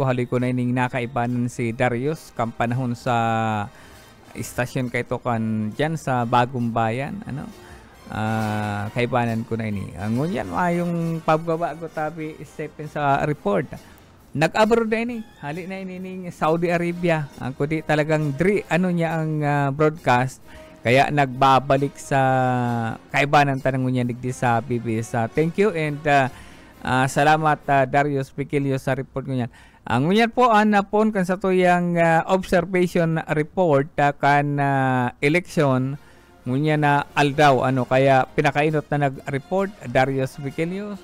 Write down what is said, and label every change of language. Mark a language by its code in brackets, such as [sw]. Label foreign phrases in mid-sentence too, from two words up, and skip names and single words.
[bik] Haloy ko na ining nakaibanan si Darius kampanahon sa istasyon kay to kan dyan sa Bagong Bayan, kaibanan ko na ini. Ngunyan mayong pagbabago tabi Stephen sa report nag-abroad na ini. Hali na ini Saudi Arabia. Ang kundi talagang ano niya ang broadcast. Kaya nagbabalik sa kaibanan tanong niya digdi sa PBS. [en] Thank you [bik] and salamat Darius Piquilio sa report niya. Ang ngunyan po pon kan sa tuyang observation report kan election ngunyan na aldaw kaya pinakainot na nag-report Darius Piquilio.